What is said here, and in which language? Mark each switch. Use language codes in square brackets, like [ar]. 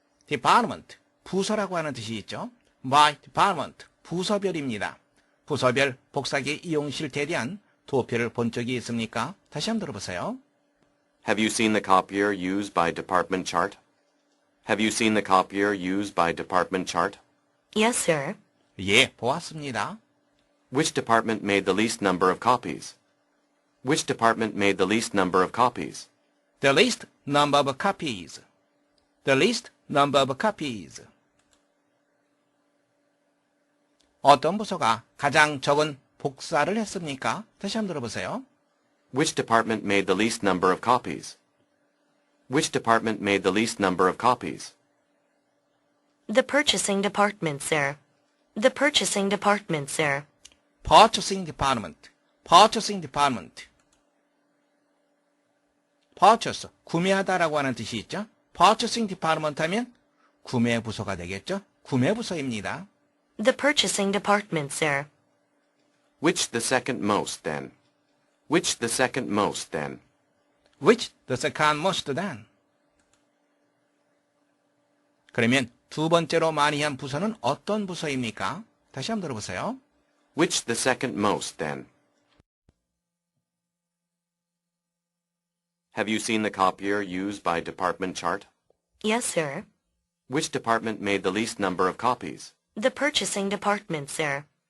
[ko] Department, 부서라고 하는 뜻이 있죠. [en] My department, [ko] 부서별입니다. 부서별 복사기 이용 실태에 대한 도표를 본 적이 있습니까? 다시 한번 들어보세요. [en] Have you seen the copier used by department chart? Have you seen the copier used by department chart? Yes, sir. [ko] 예, 보았습니다. [en] Which department made the least number of copies? Which department made the least number of copies? The least number of copies. The least number of copies. [ko] 어떤 부서가 가장 적은 복사를 했습니까? 다시 한번 들어보세요. [en] Which department made the least number of copies? Which department made the least number of copies? The purchasing department, sir. The purchasing department, sir. Purchasing department. Purchasing department. [ko] Purchase, 구매하다라고 하는 뜻이 있죠. Purchasing department 하면 구매 부서가 되겠죠. 구매 부서입니다. [en] The purchasing department, sir. Which the second most, then? Which the second most, then? Which the second most then? [ko] 그러면 두 번째로 많이 한 부서는 어떤 부서입니까? 다시 한번 들어보세요. [en] Which the second most, then? Have you seen the copier used by department chart? Yes, sir. Which department made the least number of copies? The purchasing department, sir.